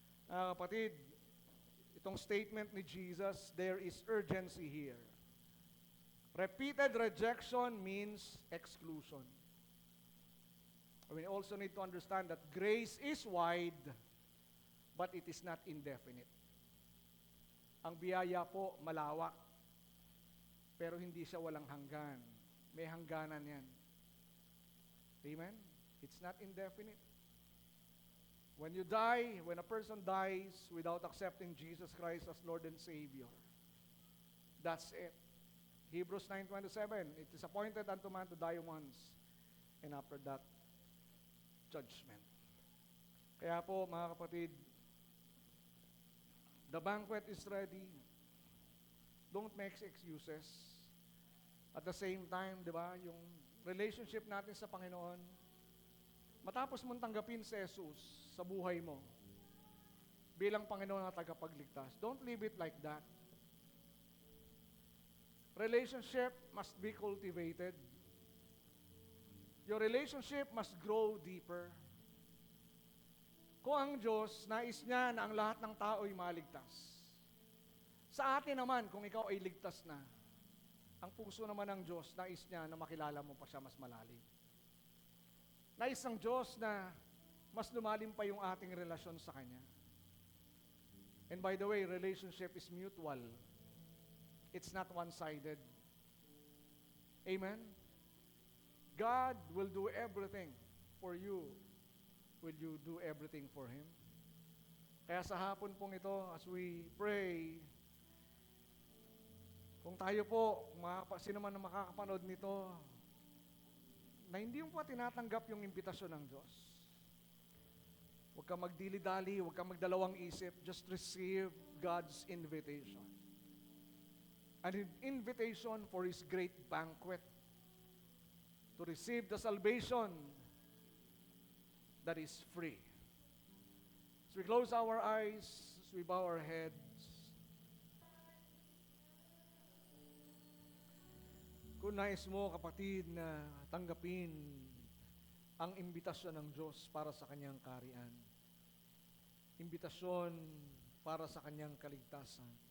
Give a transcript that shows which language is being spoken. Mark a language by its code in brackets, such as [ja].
[tl] Kapatid, itong [en] statement ni Jesus, there is urgency here. Repeated rejection means exclusion. We also need to understand that grace is wide, but it is not indefinite. [tl] Ang biyaya po, malawak, pero hindi siya walang hanggan. May hangganan yan. Amen? [en] It's not indefinite. When you die, when a person dies without accepting Jesus Christ as Lord and Savior, that's it. Hebrews 9:27, it is appointed unto man to die once, and after that, judgment. [tl] Kaya po, mga kapatid, [en] the banquet is ready. Don't make excuses. At the same time, [tl] di ba, yung relationship natin sa Panginoon, matapos mong tanggapin si Jesus sa buhay mo, bilang Panginoon na tagapagligtas, [en] don't leave it like that. Relationship must be cultivated. Your relationship must grow deeper. [tl] Kung ang Diyos, nais niya na ang lahat ng tao ay maligtas. Sa atin naman, kung ikaw ay ligtas na, ang puso naman ng Diyos, nais niya na makilala mo pa siya mas malalim. Nais ng Diyos na mas lumalim pa yung ating relasyon sa Kanya. [en] And by the way, relationship is mutual. It's not one-sided. Amen? God will do everything for you. Will you do everything for Him? [tl] Kaya sa hapon pong ito, [en] as we pray, [tl] kung tayo po, sino man na makakapanood nito, na hindi mo pa tinatanggap yung imbitasyon ng Diyos, huwag kang magdili-dali, huwag kang magdalawang isip, [en] just receive God's invitation. An invitation for His great banquet, to receive the salvation that is free. As we close our eyes, as we bow our heads, [tl] kung nais mo, kapatid, na tanggapin ang imbitasyon ng Diyos para sa Kanyang kaharian, imbitasyon para sa Kanyang kaligtasan,